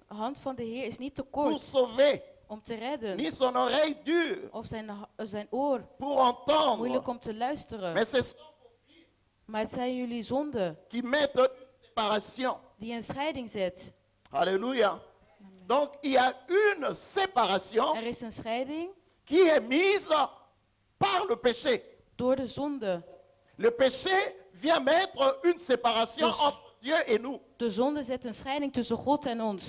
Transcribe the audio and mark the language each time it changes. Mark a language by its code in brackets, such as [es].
[nl] De hand van de Heer is niet te [fr] pour [nl] kort [fr] sauver, [nl] om te redden, [fr] ni son oreille dure [nl] of zijn oor [fr] pour entendre. [nl] moeilijk om te luisteren. [fr] Mais c'est ceux [nl] Maar het zijn jullie zonden [fr] qui mettent une séparation. [nl] die een scheiding zet. [fr] Alléluia. Donc, il y a une séparation [nl] Er is een scheiding [fr] qui est mise par le péché. [nl] door de zonde. [fr] Le péché vient mettre une séparation [nl] Dus- [fr] entre Dieu et nous. [nl] De zonde zet een scheiding tussen God en ons.